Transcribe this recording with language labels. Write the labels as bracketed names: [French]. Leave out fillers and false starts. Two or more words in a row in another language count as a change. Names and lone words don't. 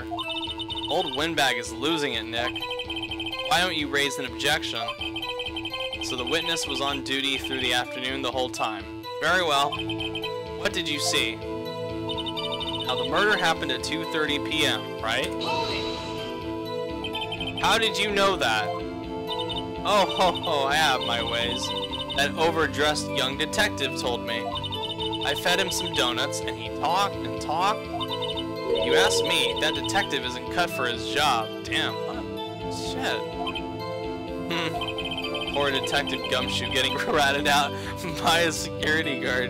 [English] Old Windbag is losing it, Nick. Why don't you raise an objection? So the witness was on duty through the afternoon the whole time. Very well. What did you see? Now the murder happened at 2:30 p.m., right? How did you know that? Oh ho ho, I have my ways. That overdressed young detective told me. I fed him some donuts and he talked and talked. You asked me, that detective isn't cut for his job. Damn, what? Shit. Poor Detective Gumshoe getting ratted out by a security guard.